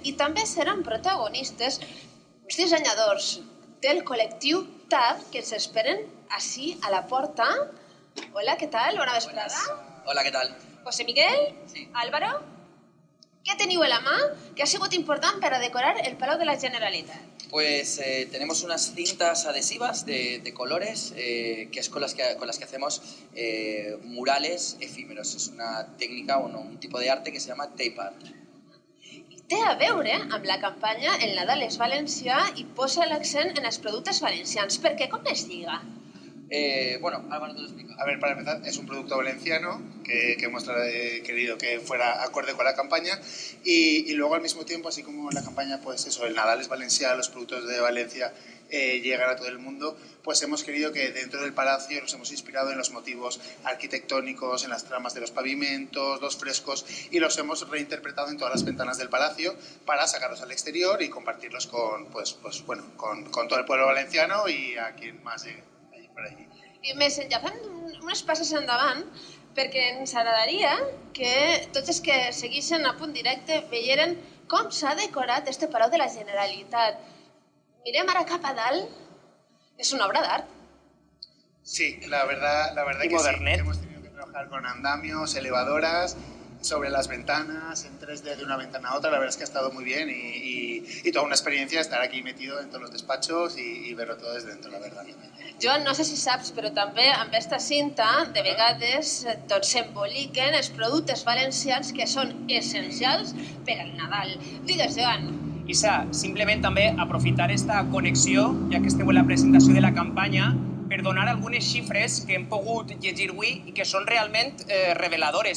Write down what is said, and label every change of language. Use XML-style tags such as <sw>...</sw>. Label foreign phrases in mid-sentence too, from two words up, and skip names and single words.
<ca>I també seran protagonistes els dissenyadors del col·lectiu TAB, que ens esperen així a la porta. Hola, què tal? Bona vesprada.</ca> <es>Hola, ¿qué tal? José Miguel, Sí.</es> <ca>Álvaro, què teniu a la mà que ha sigut important per a decorar el Palau de la Generalitat?</ca> <es>Pues tenemos unas cintas adhesivas de colores, que es con las que hacemos murales efímeros. Es una técnica o un tipo de arte que se llama</es> <en>tape art.</en> <ca>Té a veure amb la campanya El Nadal és Valencià i posa l'accent en els productes valencians. Per què? Com es lliga?</ca> <es>Bueno, Álvaro te lo explica. A ver, para empezar, es un producto valenciano que hemos querido que fuera acorde con la campaña y luego al mismo tiempo, así como la campaña, pues eso, el Nadal es Valencia, los productos de Valencia llegan a todo el mundo, pues hemos querido que dentro del palacio nos hemos inspirado en los motivos arquitectónicos, en las tramas de los pavimentos, los frescos, y los hemos reinterpretado en todas las ventanas del palacio para sacarlos al exterior y compartirlos con todo el pueblo valenciano y a quien más llegue allí por allí.</es> <ca>I més enllà, fem unes passes endavant perquè ens agradaria que tots els que segueixen a Punt Directe veieren com s'ha decorat este Palau de la Generalitat. Mirem ara cap a dalt, és una obra d'art.</ca> <es>Sí, la verdad Y que</es> <ca>modernet.</ca> <es>sí. Hemos tenido que trabajar con andamios, elevadoras, sobre las ventanas, en 3D de una ventana a otra. La verdad es que ha estado muy bien y toda una experiencia estar aquí metido en todos los despachos y verlo todo desde dentro, la verdad.</es> <ca>Joan, no sé si saps, però també amb aquesta cinta de vegades tots s'emboliquen els productes valencians que són essencials per al Nadal. Digues, Joan. Isa, simplement també aprofitar esta connexió, ja que esteu en la presentació de la campanya, per donar algunes xifres que hem pogut llegir avui i que són realment reveladores.</ca>